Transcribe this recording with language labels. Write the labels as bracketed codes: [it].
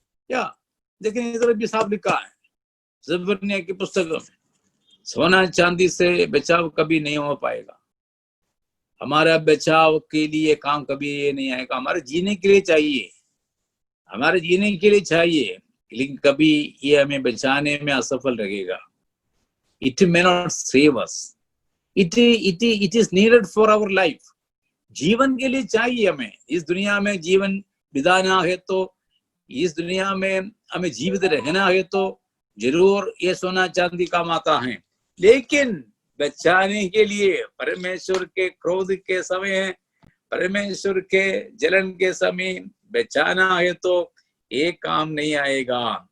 [hi] या लेकिन इधर भी साफ लिखा है जफन्याह की पुस्तक में, सोना चांदी से बचाव कभी नहीं हो पाएगा। हमारा बचाव के लिए काम कभी ये नहीं आएगा। हमारे जीने के लिए चाहिए, हमारे जीने के लिए चाहिए, लेकिन कभी ये हमें बचाने में असफल रहेगा। [en] It may not save us. It is needed for our life. [hi] जीवन के लिए चाहिए हमें। इस दुनिया में जीवन बिताना है तो, इस दुनिया में हमें जीवित रहना है तो जरूर ये सोना चांदी काम आता है, लेकिन बचाने के लिए परमेश्वर के क्रोध के समय, परमेश्वर के जलन के समय बचाना है तो ये काम नहीं आएगा।